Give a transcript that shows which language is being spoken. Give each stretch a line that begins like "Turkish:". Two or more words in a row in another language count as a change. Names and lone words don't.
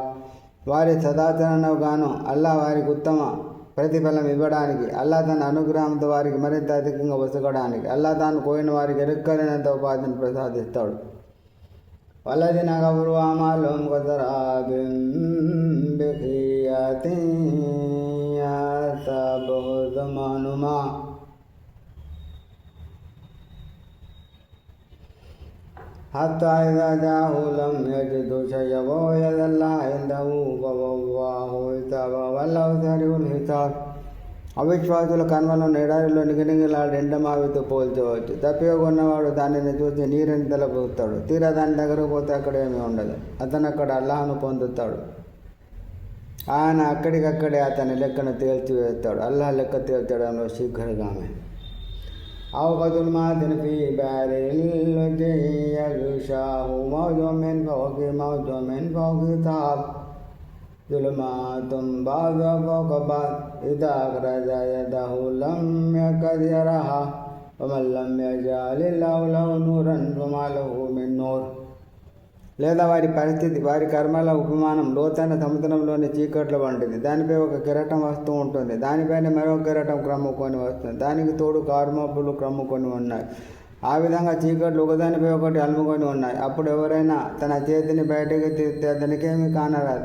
Telugu: వారి సదాచరణకు గాను అల్లా వారికి ఉత్తమ ప్రతిఫలం ఇవ్వడానికి, అల్లా తన అనుగ్రహంతో వారికి మరింత అధికంగా వసగడానికి, అల్లా తాను కోరిన వారికి ఎరుక్కలేనంత ఉపాధిని ప్రసాదిస్తాడు.
Arabic: والذين كفروا أعمالهم كسراب بقيعة يحسبه ظمآنُ ماءً حتى إذا جاءه لم يجده شيئا ووجد الله عنده فوفاه حسابه والله سريع الحساب.
Telugu: అవిశ్వాసుల కన్వలను ఎడారిలో నిగనిగలాడి ఎండమావితో పోల్చవచ్చు. తప్పికొన్నవాడు దానిని చూసి నీరుని తలపోతాడు. తీరా దాని దగ్గరకు పోతే అక్కడ ఏమీ ఉండదు. అతను అక్కడ అల్లాహ్ను పొందుతాడు. ఆయన అక్కడికక్కడే అతని లెక్కను తేల్చివేస్తాడు. అల్లాహ్ లెక్క తేల్చడంలో శీఘ్రగామే.
Arabic: أو كظلمات في بحر لجي يغشاه موج من فوقه موج من فوقه سحاب ظلمات بعضها فوق بعض إذا أخرج يده لم يكد يراها ومن لم يجعل الله له نورا فما له من نور.
Telugu: లేదా వారి పరిస్థితి, వారి కర్మల ఉపమానం లోతైన సముద్రంలోని చీకట్ల వంటిది. దానిపై ఒక కెరటం వస్తూ ఉంటుంది. దానిపైన మరో కెరటం క్రమ్ముకొని వస్తుంది. దానికి తోడు కారుమబ్బులు క్రమ్ముకొని ఉన్నాయి. ఆ విధంగా చీకట్లు ఒకదానిపై ఒకటి అలుముకొని ఉన్నాయి. అప్పుడు ఎవరైనా తన చేతిని బయటకు తీస్తే అతనికేమీ కానరాదు.